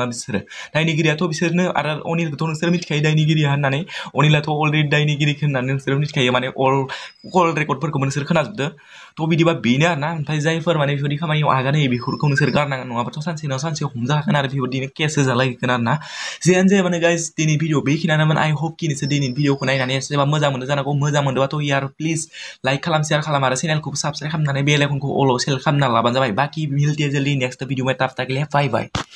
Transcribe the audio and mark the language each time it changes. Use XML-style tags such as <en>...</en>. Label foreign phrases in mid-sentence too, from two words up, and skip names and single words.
<brx>बिसोरो दायनिगिरियाथ' बिसोरनो आरो अनिलखौथ' नोंसोर मिथिखायो दायनिगिरिया होननानै अनिलाथ' अलरेडि दायनिगिरिखौ होननानै नोंसोर मिथिखायो माने कल रेकर्डफोरखौबो नोंसोर खोनाजोबदो थ' बिदिबा बेनो आरोना ओमफ्राय जायफोर माने बेफोरदि खामानियाव आगान होयो बेफोरखौ नोंसोर गारनांगोन नङाबाथ' सानसे नङा सानसे हमजाखागोन आरो बेबायदिनो केस होजालायगोन आरोना जियानो जाया माने गाइस दिनै भिडिअ बेखिनियानोमोन</brx> <en>I hope</en> <brx>कि नोंसोर दिनै भिडिअखौ नायनानै एसेबा मोजां मोनो जानांगौ मोजां मोनदोंबाथ' यार</brx> <en>please like</en> <brx>खालाम शेयार खालाम आरो चेनेलखौबो साबस्क्राइब खालामनानै बेल आइकनखौ अलाव सेलेक्ट खालामना लाबानो जाबाय</brx> <hi>बाखि मिलते जल्दी नेक्स्ट भिडिअ में तब तक के लिए बाय बाय।</hi>